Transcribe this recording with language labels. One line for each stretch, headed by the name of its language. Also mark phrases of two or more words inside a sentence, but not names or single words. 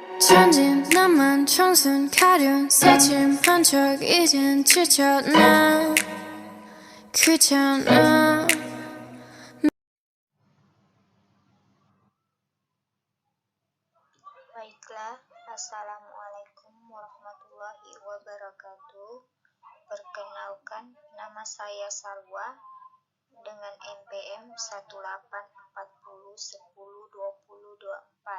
Korean: 천진 나만 청순 가련 새침한 척 이젠 지쳤나 귀찮아.
Indonesian: Baiklah,
Arabic: السلام عليكم ورحمة الله وبركاته.
Indonesian: Perkenalkan, nama saya Salwa dengan NPM 1840102024.